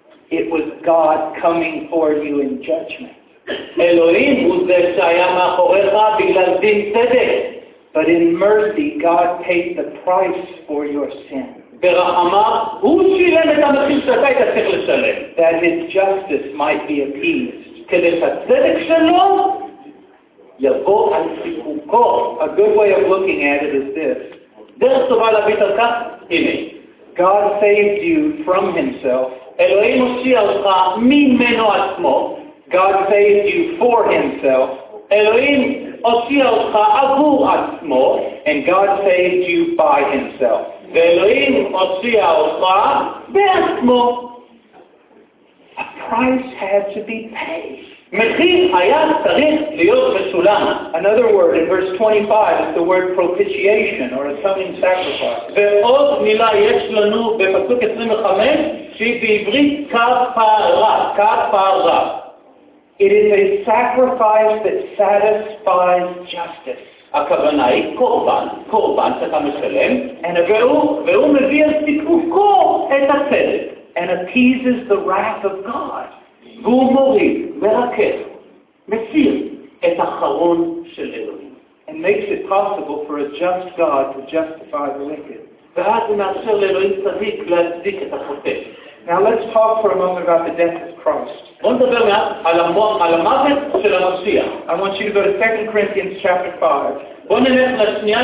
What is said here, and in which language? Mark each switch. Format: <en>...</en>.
<en>It was God coming for you in judgment.</en> <he>Elohim הוא זה שהיה מאחוריך בגלל דין צדק.</he> <en>But in mercy, God paid the price for your sin.</en> <he>ברחמה, הוא שילם את המחיר שאתה היית צריך לשלם.</he> <en>That his justice might be appeased.</en> <he>כדי שהצדק שלו יבוא על סיפוקו.</he> <en>A good way of looking at it is this.</en> <he>דרך טובה להביט על כך, הנה.</he> <en>God saved you from himself.</en> <he>אלוהים הושיע אותך ממנו עצמו.</he> <en>God saved you for himself.</en> <he>Elohim הושיע אותך עבור עצמו.</he> <en>And God saved you by himself.</en> <he>ואלוהים הושיע אותך בעצמו.</he> <en>A price had to be paid.</en> <he>מחיר היה צריך להיות משולם.</he> <en>Another word in verse 25 is the word propitiation or atoning sacrifice.</en> <he>ועוד מילה יש לנו בפסוק 25 שהיא בעברית כפרה.</he> <en>It is a sacrifice that satisfies justice.</en> <he>הכוונה היא קורבן, קורבן שאתה משלם,</he> <en>and</en> <he>והוא מביא סיפוקו את הצדק,</he> <en>and appeases the wrath of God.</en> <he>והוא מוריד, מרכך, מסיר את החרון של אלוהים,</he> <en>and makes it possible for a just God to justify the wicked.</en> <he>ואז הוא מאפשר לאלוהים צדיק להצדיק את החוטא.</he> <en>Now let's talk for a moment about the death of Christ. I want you to go to 2 Corinthians chapter 5.</en>